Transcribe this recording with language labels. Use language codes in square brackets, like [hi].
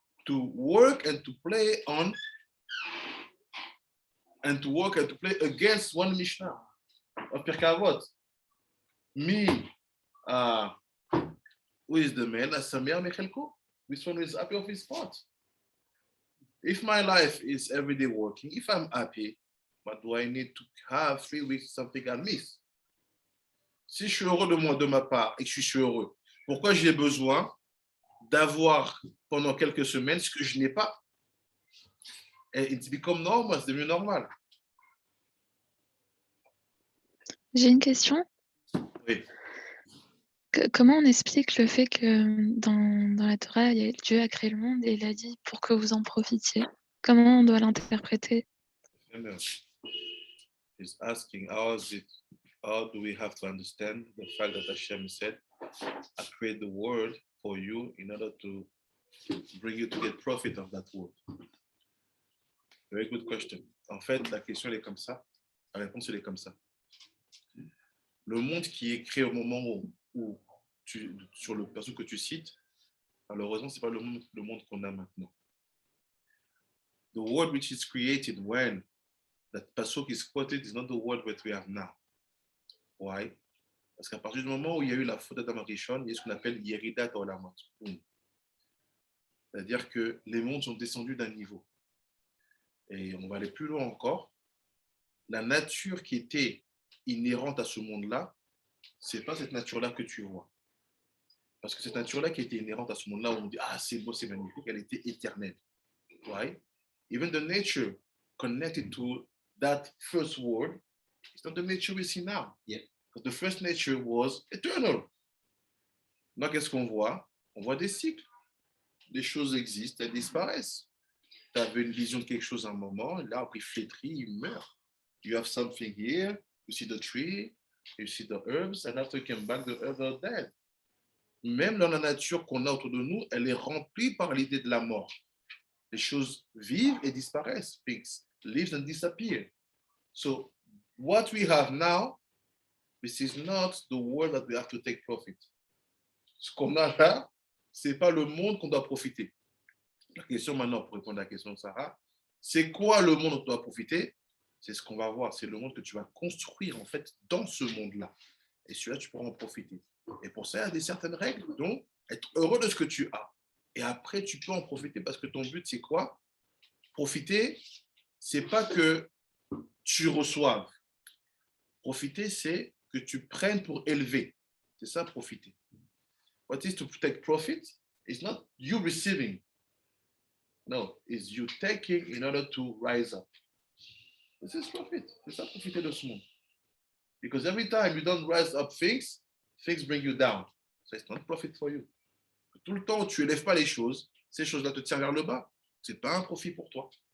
[en] to work and to play on and to work and to play against one Mishnah of Pirkei Avot. Me, who is the man, Asamia Mechelko, this one is happy of his part. If my life is everyday working, if I'm happy, but do I need to have 3 weeks something I miss? [fr] Si je suis heureux de moi, de ma part, et que je suis heureux, pourquoi j'ai besoin d'avoir pendant quelques semaines ce que je n'ai pas? Et [en] it's become normal, [fr] c'est devenu normal. J'ai une question. Oui. Comment on explique le fait que dans la Torah, Dieu a créé le monde et il a dit pour que vous en profitiez? Comment on doit l'interpréter? [en] He's asking, how do we have to understand the fact that Hashem said, I create the world for you in order to bring you to get profit of that world? Very good question. [fr] En fait, la question elle est comme ça. La réponse elle est comme ça. Le monde qui est créé au moment où sur le perso que tu cites, malheureusement, ce n'est pas le monde qu'on a maintenant. [en] The world which is created when that pasuk is quoted is not the world that we have now. Why? [fr] Parce qu'à partir du moment où il y a eu la faute d'Adam Rishon, il y a ce qu'on appelle Yeridat Olamot. C'est-à-dire que les mondes sont descendus d'un niveau. Et on va aller plus loin encore. La nature qui était inhérente à ce monde-là, ce n'est pas cette nature-là que tu vois. Parce que cette nature-là qui était inhérente à ce monde-là, où on dit, ah, c'est beau, c'est magnifique, elle était éternelle. [en] Why? Even the nature connected to that first world, it's not the nature we see now. Yeah. Because the first nature was eternal. [fr] Donc, qu'est-ce qu'on voit? On voit des cycles. Des choses existent, elles disparaissent. Tu avais une vision de quelque chose à un moment, l'arbre il flétrit, il meurt. [en] You have something here, you see the tree, you see the herbs, and after you come back, the herbs are dead. [fr] Même dans la nature qu'on a autour de nous, elle est remplie par l'idée de la mort. Les choses vivent et disparaissent. [en] Things live and disappear. So what we have now, this is not the world that we have to take profit. [fr] Ce qu'on a là, c'est pas le monde qu'on doit profiter. La question maintenant, pour répondre à la question de Sarah, c'est quoi le monde dont tu dois profiter? C'est ce qu'on va voir. C'est le monde que tu vas construire en fait dans ce monde-là. Et celui-là, tu pourras en profiter. Et pour ça, il y a des certaines règles. Donc, être heureux de ce que tu as. Et après, tu peux en profiter parce que ton but, c'est quoi? Profiter, c'est pas que tu reçoives. Profiter, c'est que tu prennes pour élever. C'est ça, profiter. [en] What is to take profit? It's not you receiving. No, it's you taking in order to rise up. This is profit. [fr] C'est ça, profiter de ce monde. [en] Because every time you don't rise up things bring you down. So it's not profit for you. [fr] Tout le temps où tu n'élèves pas les choses, ces choses-là te tirent vers le bas. Ce n'est pas un profit pour toi.